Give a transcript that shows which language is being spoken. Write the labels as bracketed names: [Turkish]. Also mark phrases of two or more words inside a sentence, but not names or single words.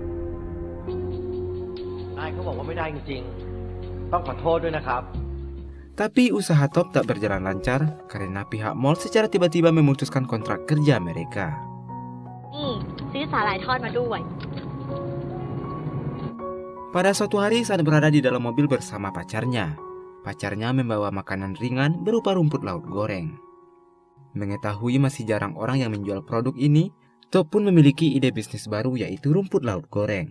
[Thai] นายเขาบอกว่าไม่ได้จริงๆต้องขอโทษด้วยนะครับ [Indonesian] Tapi usaha Top tak berjalan lancar karena pihak mall secara tiba-tiba memutuskan kontrak kerja mereka. [Thai] นี่ซื้อสาหร่ายทอดมาด้วย [Indonesian] Pada suatu hari saat berada di dalam mobil bersama pacarnya membawa makanan ringan berupa rumput laut goreng. Mengetahui masih jarang orang yang menjual produk ini, Top pun memiliki ide bisnis baru yaitu rumput laut goreng.